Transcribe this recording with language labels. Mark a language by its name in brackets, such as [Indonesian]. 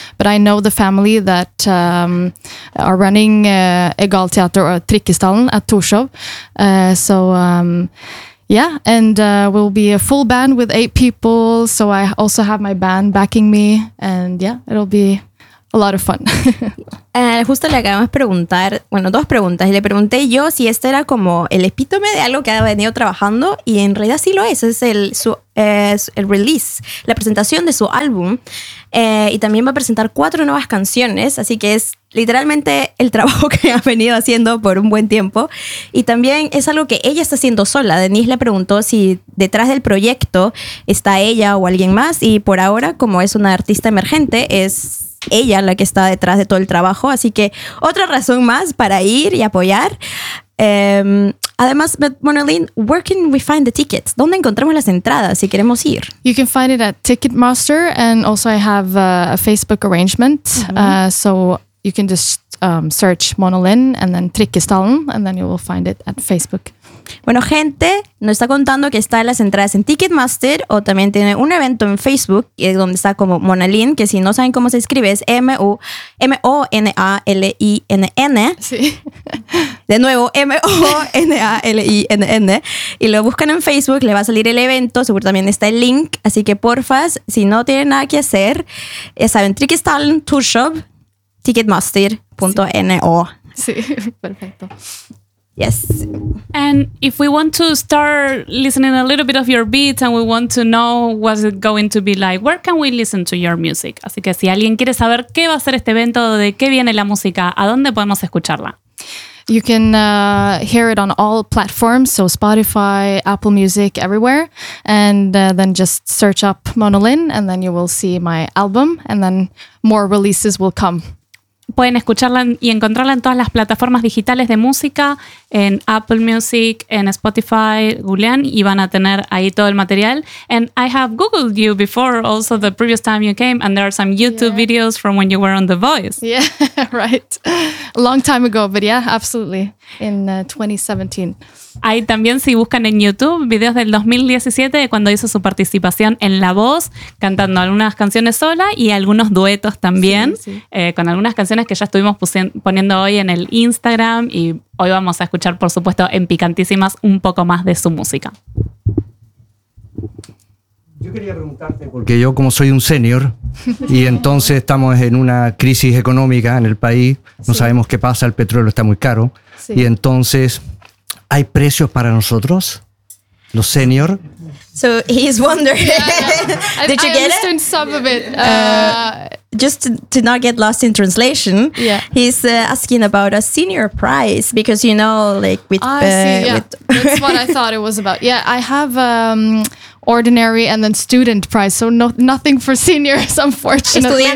[English] But I know the family that are running Egal Teater or Trikkestallen at Torshov. We'll be a full band with 8 people. So I also have my band backing me. And yeah, it'll be a lot of fun. [Spanish] Justo le acabamos de preguntar, bueno, dos preguntas. Y le pregunté yo si este era como el epítome de algo que ha venido trabajando. Y en realidad sí lo es. Es el release, la presentación de su álbum. Y también va a presentar 4 nuevas canciones. Así que es literalmente el trabajo que ha venido haciendo por un buen tiempo. Y también es algo que ella está haciendo sola. Denise le preguntó si detrás del proyecto está ella o alguien más. Y por ahora, como es una artista emergente, es ella la que está detrás de todo el trabajo. Así que otra razón más para ir y apoyar. Además, [English] Monalyn, where can we find the tickets? [Spanish] ¿Dónde encontramos las entradas si queremos ir? [English] You can find it at Ticketmaster, and also I have a Facebook arrangement. So you can just search Monalyn and then Trikkestallen, and then you will find it at Facebook. [Spanish] Bueno, gente, nos está contando que está en las entradas en Ticketmaster o también tiene un evento en Facebook donde está como Monalyn, que si no saben cómo se escribe es M-O-N-A-L-I-N-N. Sí. De nuevo, M-O-N-A-L-I-N-N. Y lo buscan en Facebook, le va a salir el evento, seguro también está el link. Así que porfas, si no tienen nada que hacer, ya saben, Trikkestallen Tour Shop, Ticketmaster.no. Sí, perfecto. [English] Yes. And if we want to start listening a little bit of your beats and we want to know what's it going to be like, where can we listen to your music? [Spanish] Así que si alguien quiere saber qué va a ser este evento, de qué viene la música, ¿a dónde podemos escucharla? [English] You can hear it on all platforms, so Spotify, Apple Music, everywhere. And then just search up Monolin and then you will see my album and then more releases will come. [Spanish] Pueden escucharla y encontrarla en todas las plataformas digitales de música, en Apple Music, en Spotify, Julián, y van a tener ahí todo el material. [English] And I have Googled you before, also the previous time you came, and there are some YouTube videos from when you were on The Voice. Yeah, right. A long time ago, but yeah, absolutely. In 2017. [Spanish] Ahí también, si buscan en YouTube, videos del 2017, cuando hizo su participación en La Voz, cantando algunas canciones sola y algunos duetos también, con algunas canciones que ya estuvimos poniendo hoy en el Instagram y hoy vamos a escuchar, por supuesto, en Picantísimas un poco más de su música. Yo quería preguntarte, porque yo como soy un senior y entonces estamos en una crisis económica en el país, no sabemos qué pasa, el petróleo está muy caro, y entonces, ¿hay precios para nosotros, los senior? [English] So he's wondering, did you get it? I understand some of it. Just to not get lost in translation, he's asking about a senior price because, you know, like with... that's what I thought it was about. Yeah, I have ordinary and then student price, so nothing for seniors, unfortunately.